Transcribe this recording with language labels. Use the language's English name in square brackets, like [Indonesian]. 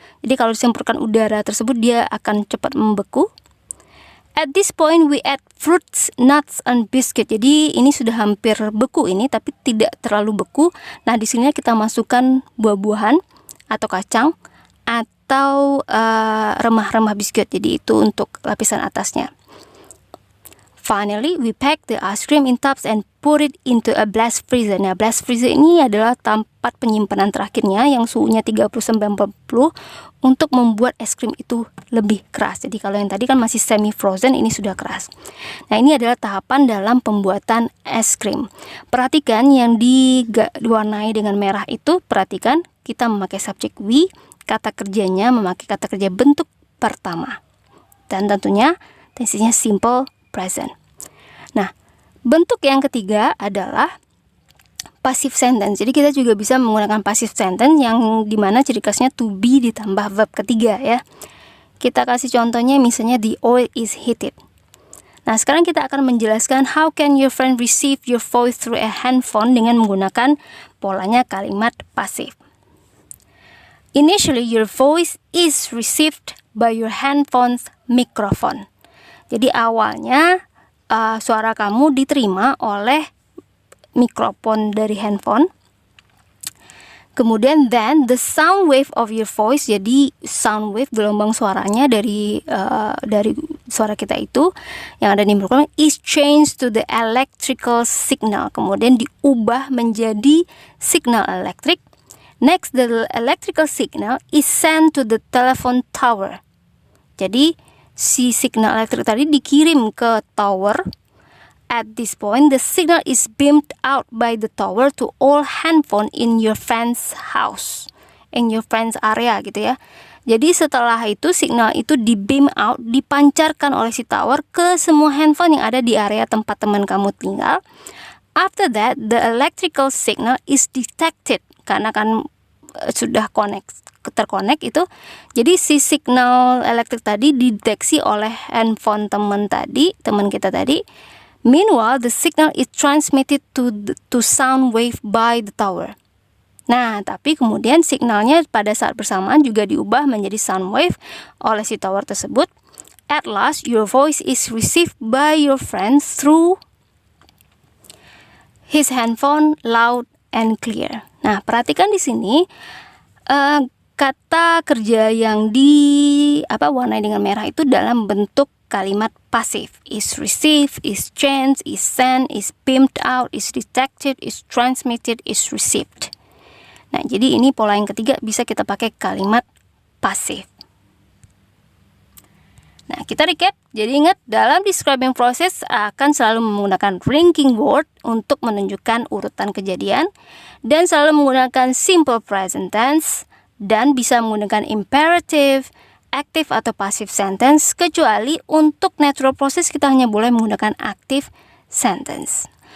[Indonesian] Jadi kalau disemprotkan udara tersebut dia akan cepat membeku. [English] At this point we add fruits, nuts, and biscuit. [Indonesian] Jadi ini sudah hampir beku ini, tapi tidak terlalu beku. Nah, di sini kita masukkan buah-buahan atau kacang atau remah-remah biskuit. Jadi itu untuk lapisan atasnya. [English] Finally, we pack the ice cream in tubs and put it into a blast freezer. [Indonesian] Nah, blast freezer ini adalah tempat penyimpanan terakhirnya yang suhunya 30-40 untuk membuat es krim itu lebih keras. Jadi kalau yang tadi kan masih semi frozen, ini sudah keras. Nah, ini adalah tahapan dalam pembuatan es krim. Perhatikan yang diwarnai dengan merah itu, perhatikan kita memakai subjek we, kata kerjanya memakai kata kerja bentuk pertama. Dan tentunya tensinya simple present. Nah, bentuk yang ketiga adalah passive sentence. Jadi kita juga bisa menggunakan passive sentence yang dimana ciri khasnya to be ditambah verb ketiga ya. Kita kasih contohnya misalnya [English] the oil is heated. [Indonesian] Nah, sekarang kita akan menjelaskan [English] how can your friend receive your voice through a handphone [Indonesian] dengan menggunakan polanya kalimat pasif. [English] Initially, your voice is received by your handphone's microphone. [Indonesian] Jadi awalnya suara kamu diterima oleh mikrofon dari handphone. [English] Kemudian then the sound wave of your voice, jadi sound wave [Indonesian] gelombang suaranya dari suara kita itu yang ada di mikrofon [English] is changed to the electrical signal. [Indonesian] Kemudian diubah menjadi signal elektrik. [English] Next, the electrical signal is sent to the telephone tower. [Indonesian] Jadi si signal elektrik tadi dikirim ke tower. [English] At this point, the signal is beamed out by the tower to all handphone in your friend's house, in your friend's area gitu ya. [Indonesian] Jadi setelah itu signal itu di beam out, dipancarkan oleh si tower ke semua handphone yang ada di area tempat teman kamu tinggal. [English] After that, the electrical signal is detected [Indonesian] karena kan sudah terkonek itu. Jadi si signal elektrik tadi dideteksi oleh handphone teman kita tadi. [English] Meanwhile, the signal is transmitted to sound wave by the tower. [Indonesian] Nah, tapi kemudian signalnya pada saat bersamaan juga diubah menjadi sound wave oleh si tower tersebut. [English] At last, your voice is received by your friend through his handphone loud and clear. [Indonesian] Nah, perhatikan di sini kata kerja yang warnai dengan merah itu dalam bentuk kalimat pasif. [English] Is received, is changed, is sent, is beamed out, is detected, is transmitted, is received. [Indonesian] Nah, jadi ini pola yang ketiga bisa kita pakai kalimat pasif. Nah, kita recap. Jadi ingat, dalam describing process akan selalu menggunakan linking word untuk menunjukkan urutan kejadian dan selalu menggunakan simple present tense dan bisa menggunakan imperative, active atau passive sentence, kecuali untuk natural process kita hanya boleh menggunakan active sentence.